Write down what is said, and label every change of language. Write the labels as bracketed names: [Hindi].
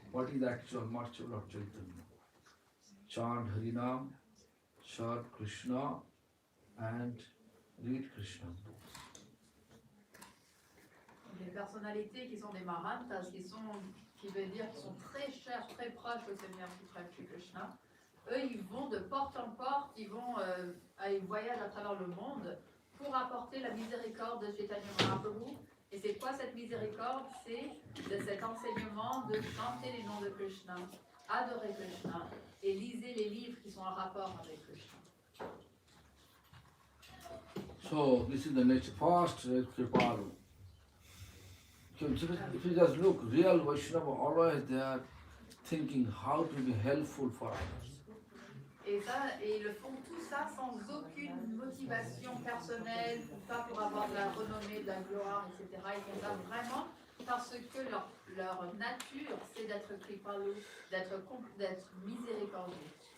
[English] What is the actual mercy of Lord Chaitanya? Chant Harinam, serve Krishna, and read Krishna's books. [French] Des personnalités qui sont des Mahantas, qui veut dire qu'ils sont très chers, très proches au Seigneur suprême Shri Krishna. Eux, ils vont de porte en porte, ils voyagent à travers le monde pour apporter la miséricorde de Chaitanya Mahaprabhu. Et c'est quoi cette miséricorde? C'est de cet enseignement de chanter les noms de Krishna, adorer Krishna et lisez les livres qui sont en rapport avec Krishna. [English] So this is the next first Kripalu. If you just look, real Vaishnava always they are thinking how to be helpful for others. [French] Et ils le font tout ça sans aucune motivation personnelle, pas pour avoir de la renommée, de la gloire, etc. Ils font ça vraiment parce que leur nature, c'est d'être kripalu, d'être miséricordieux.